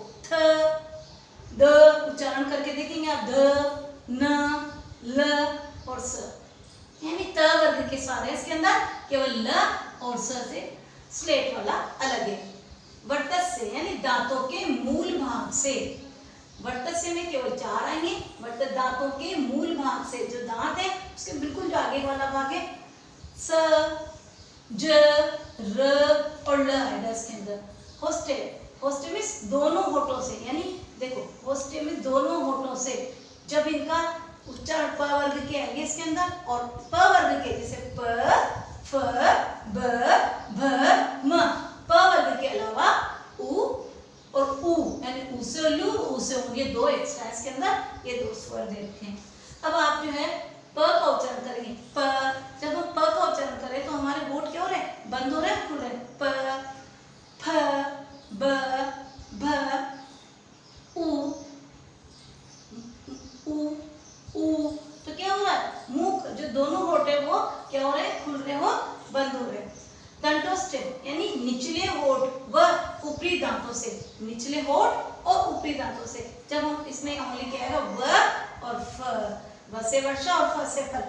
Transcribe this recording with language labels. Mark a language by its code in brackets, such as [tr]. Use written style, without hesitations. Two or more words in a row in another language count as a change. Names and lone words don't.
[hi] थ द उच्चारण करके देखेंगे आप, ध न ल और स, यानी त वर्ग के सारे इसके अंदर, केवल ल और स से स्लेट वाला अलग है। वर्तस्य यानी दांतों के मूल भाग से, वर्तस्य में केवल 4 आएंगे। वर्त दांतों के मूल भाग से, जो दांत है उसके बिल्कुल जो आगे वाला भाग है, स ज र और ल आएगा इसके अंदर। होस्टे, होस्टे मीन्स दोनों होठों से, यानी देखो होस्टे में दोनों होठों से जब इनका उच्चारण प वर्ग के आएंगे इसके अंदर, और प वर्ग के जैसे प फ ब भ म, प वर्ग के अलावा उ और उ, यानी उ से लू, उ से उ, ये 2 एक्स्ट्रा इसके अंदर, ये 2 स्वर दे रखे हैं। अब आप जो है प का उच्चारण करेंगे, प, जब हम प का उच्चारण करें तो हमारे होठ क्या हो रहे हैं, बंद हो रहे हैं, खुल रहे हैं। प फ ब भ उ उ उ, तो क्या हो रहा है, मुख जो दोनों होठ है वो क्या हो रहे हैं, खुल रहे हो, बंद हो रहे हैं। दंतोस्टेम यानी निचले होठ व ऊपरी दांतों से, निचले होठ और ऊपरी दांतों से। जब हम इसमें ओनली क्या आएगा, व और फ, व से वर्षा और फ से फल।